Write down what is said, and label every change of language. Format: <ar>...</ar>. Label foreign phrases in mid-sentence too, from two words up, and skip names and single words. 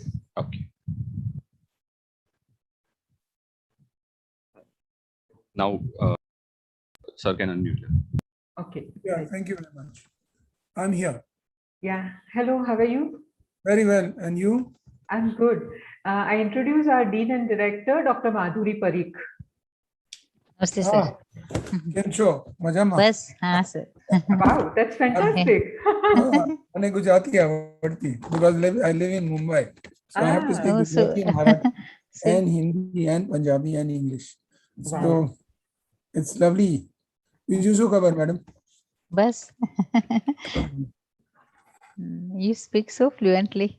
<en>Okay. Now, sir can unmute. Okay. Yeah, thank you very much. I'm here. Yeah. Hello, how are you? Very well. And you? I'm good. I introduce our Dean and Director, Dr. Madhuri Parikh.</en> <hi>नमस्ते सर.</hi> <gu>કેમ છો? મજામા?</gu> <hi>बस हाँ सर.</hi> <en>Wow, that's fantastic.</en> <hi>मैंने गुजराती आवड़ती</hi> <en>because I live in Mumbai, so I have to speak Oh, so- Gujarati, Marathi, So- and Hindi, and Punjabi, and English. So Wow. it's lovely. You so cover, madam. बस. You speak so fluently.</en>